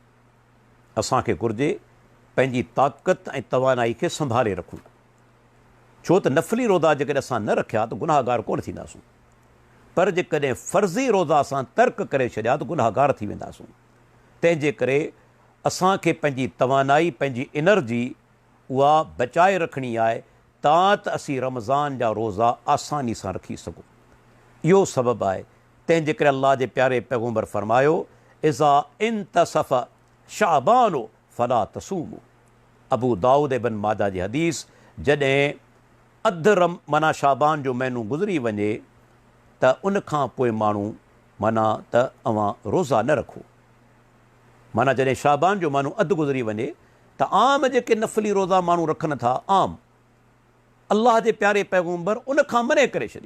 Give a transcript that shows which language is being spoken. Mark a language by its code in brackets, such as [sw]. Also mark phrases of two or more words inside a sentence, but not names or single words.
[sd] असांखे घुरिजे पंहिंजी ताक़त ऐं तवानाई खे संभाले रखूं, छो त नफ़ली रोज़ा जेकॾहिं असां न रखिया त गुनाहगार कोन थींदासूं, पर जेकॾहिं फ़र्ज़ी रोज़ा असां तर्क करे छॾिया त गुनाहगार थी वेंदासूं। तंहिंजे करे असांखे पंहिंजी तवानाई, पंहिंजी एनर्जी उहा बचाए रखणी आहे त असीं रमज़ान जा रोज़ा आसानी सां रखी सघूं। इहो सबबु आहे। तंहिंजे करे अल्लाह जे प्यारे पैगम्बर फ़रमायो, [ar] إذا انتصف شعبان فلا تصوموا. [sd] अबू दाऊद इब्न माजा जी हदीस, जॾहिं अधु माना शाबान जो महीनो गुज़री वञे त उन खां पोइ माण्हू माना त अवां रोज़ा न रखो। माना जॾहिं शाबान जो महीनो अधु गुज़री वञे त आम जेके नफ़ली रोज़ा माण्हू रखनि था, आम अल्लाह जे प्यारे पैगम्बर उन खां मने करे छॾी।